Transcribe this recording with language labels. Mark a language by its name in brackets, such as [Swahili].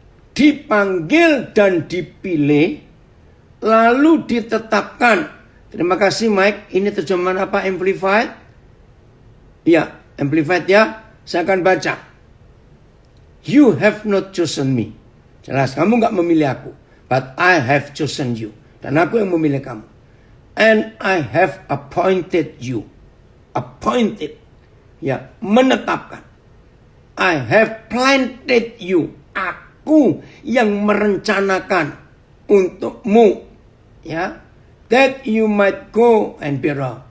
[Indonesian] Dipanggil dan dipilih, lalu ditetapkan. Terima kasih Mike. Ini terjemahan apa? Amplified? Ya, Amplified ya. Saya akan baca. [English] You have not chosen me. [Indonesian] Jelas, kamu gak memilih aku. [English] But I have chosen you. [Indonesian] Dan aku yang memilih kamu. [English] And I have appointed you. Appointed. [Indonesian] Ya, menetapkan. [English] I have planted you. [Indonesian] Aku aku yang merencanakan untukmu. [English] Ya, that you might go and be wrong.